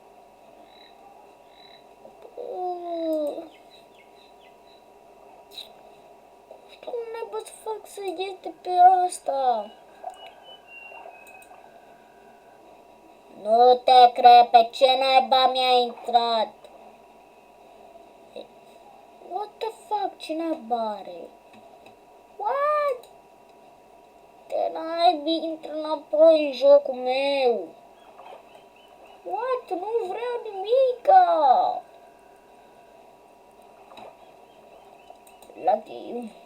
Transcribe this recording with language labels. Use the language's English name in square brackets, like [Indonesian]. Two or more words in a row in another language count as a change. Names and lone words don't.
[Romanian] Cum naiba să fac să ies de pe asta? Nu te cred, pe ce naiba mi-a intrat? [English] What the fuck, [Romanian] ce naiba are? What? Te naibii, intră înapoi în jocul meu. What? Nu vreau nimica. Login.